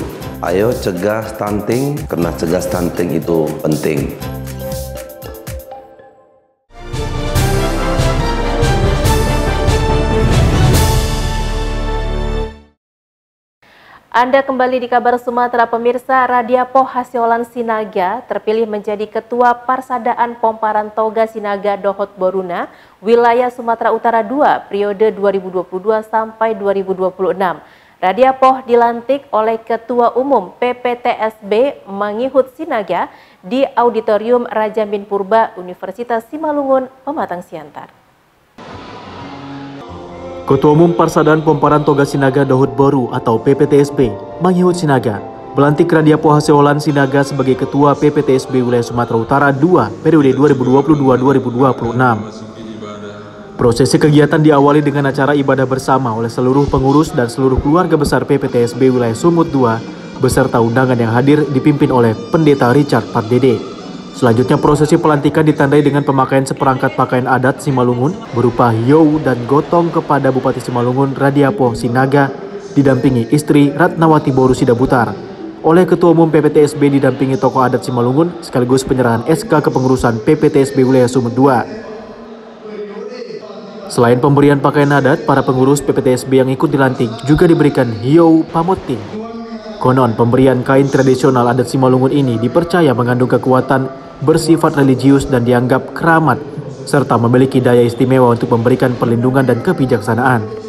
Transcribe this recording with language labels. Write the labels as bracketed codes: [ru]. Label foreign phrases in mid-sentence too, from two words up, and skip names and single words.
[id] Ayo cegah stunting, karena cegah stunting itu penting. Anda kembali di Kabar Sumatera pemirsa. Radiapoh Hasiolan Sinaga terpilih menjadi Ketua Parsadaan Pomparan Toga Sinaga Dohot Boruna, wilayah Sumatera Utara 2, periode 2022 sampai 2026. Radiapoh dilantik oleh Ketua Umum PPTSB Mangihut Sinaga di Auditorium Raja Min Purba Universitas Simalungun, Pematang Siantar. Ketua Umum Parsadaan Pomparan Toga Sinaga Dohut Boru atau PPTSB, Manghihut Sinaga, melantik Radia Poha Seolan Sinaga sebagai Ketua PPTSB Wilayah Sumatera Utara 2 periode 2022-2026. Prosesi kegiatan diawali dengan acara ibadah bersama oleh seluruh pengurus dan seluruh keluarga besar PPTSB Wilayah Sumut 2 beserta undangan yang hadir dipimpin oleh Pendeta Richard Pardede. Selanjutnya prosesi pelantikan ditandai dengan pemakaian seperangkat pakaian adat Simalungun berupa hiou dan gotong kepada Bupati Simalungun Radia Poha Sinaga didampingi istri Ratnawati Boru Sidabutar. Oleh Ketua Umum PPTSB didampingi tokoh adat Simalungun sekaligus penyerahan SK kepengurusan PPTSB Wilayah Sumut 2. Selain pemberian pakaian adat, para pengurus PPTSB yang ikut dilantik juga diberikan hiou pamoting. Konon pemberian kain tradisional adat Simalungun ini dipercaya mengandung kekuatan bersifat religius dan dianggap keramat, serta memiliki daya istimewa untuk memberikan perlindungan dan kebijaksanaan.